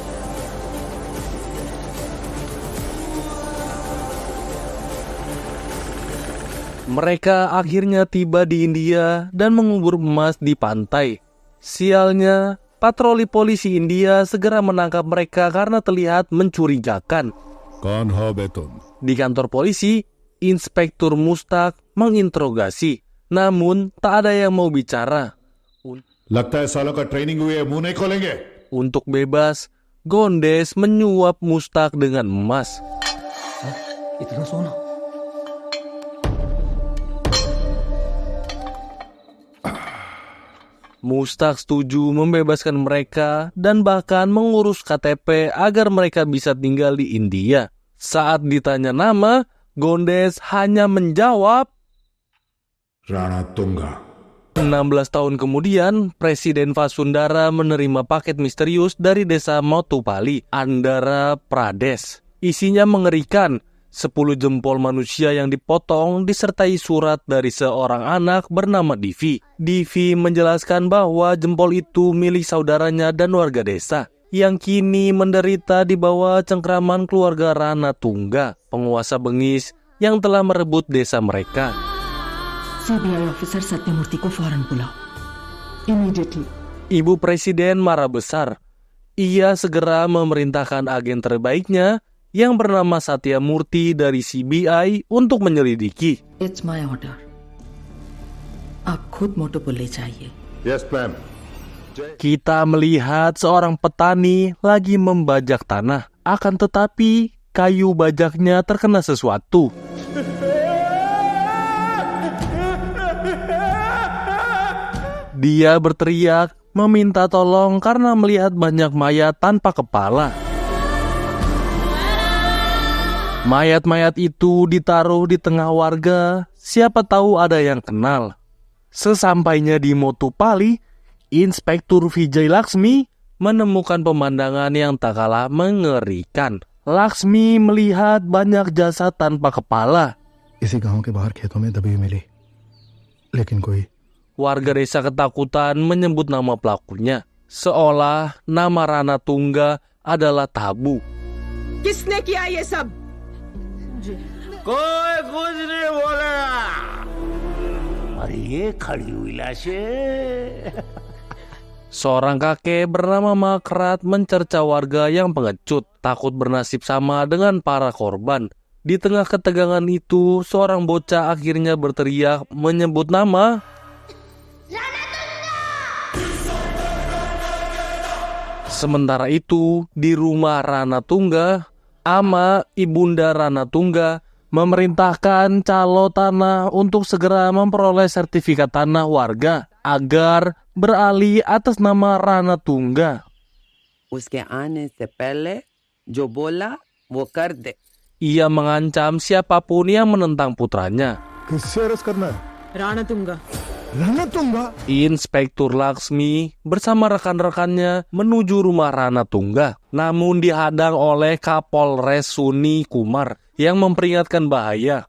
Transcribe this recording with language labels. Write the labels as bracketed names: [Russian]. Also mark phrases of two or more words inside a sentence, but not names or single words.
[Indonesian] Mereka akhirnya tiba di India dan mengubur emas di pantai. Sialnya, patroli polisi India segera menangkap mereka karena terlihat mencurigakan. [Hindi] कौन हो बे तुम? [Indonesian] Di kantor polisi, Inspektur Mustak menginterogasi. Namun, tak ada yang mau bicara. [Hindi] लगता है सालों का ट्रेनिंग हुई है, मुंह नहीं खोलेंगे. [Indonesian] Untuk bebas, Gondes menyuap Mustak dengan emas. [Hindi] इतना सोना [Indonesian] Mustak setuju membebaskan mereka dan bahkan mengurus KTP agar mereka bisa tinggal di India. Saat ditanya nama, Gondes hanya menjawab, राणा तुंगा. 16 tahun kemudian, Presiden Vasundara menerima paket misterius dari desa Motupali, Andhra Pradesh. Isinya mengerikan, 10 jempol manusia yang dipotong disertai surat dari seorang anak bernama Divi. Divi menjelaskan bahwa jempol itu milik saudaranya dan warga desa, yang kini menderita di bawah cengkraman keluarga Rana Tungga, penguasa bengis yang telah merebut desa mereka. [Hindi] सीबीआई ऑफिसर सत्यमूर्ति को फौरन बुलाओ इमीडिएटली. [Indonesian] Ibu Presiden marah besar. Ia segera memerintahkan agen terbaiknya yang bernama Satya Murti dari CBI untuk menyelidiki. [English] It's my order. [Hindi] आप खुद मोटो को ले जाइए. [English] Yes ma'am. [Indonesian] Kita melihat seorang petani lagi membajak tanah. Akan tetapi kayu bajaknya terkena sesuatu. Dia berteriak meminta tolong karena melihat banyak mayat tanpa kepala. Mayat-mayat itu ditaruh di tengah warga, siapa tahu ada yang kenal. Sesampainya di Motupali, Inspektur Vijay Laksmi menemukan pemandangan yang tak kalah mengerikan. Laksmi melihat banyak jasad tanpa kepala. [Hindi] इसी गांव के बाहर खेतों में दबी हुई मिली, लेकिन कोई. [Indonesian] Warga desa ketakutan menyebut nama pelakunya, seolah nama Rana Tungga adalah tabu. [Hindi] किसने किया ये सब? कोई कुछ नहीं बोला. अरे ये खड़ी हुई लाशें. [Indonesian] Seorang kakek bernama Makrat mencerca warga yang pengecut, takut bernasib sama dengan para korban. Di tengah ketegangan itu, seorang bocah akhirnya berteriak menyebut nama Sementara itu, di rumah Ranatungga, Ama Ibunda Ranatungga memerintahkan calo tanah untuk segera memperoleh sertifikat tanah warga agar beralih atas nama Ranatungga. [Hindi] उसके आने से पहले जो बोला वो कर दे. [Indonesian] Ia mengancam siapapun yang menentang putranya. [Hindi] किससे अरेस्ट करना है? राणातुंगा रणतुंगा? [Indonesian] Inspektur Laksmi bersama rekan-rekannya menuju rumah Ranatungga, namun dihadang oleh Kapolres Suni Kumar yang memperingatkan bahaya.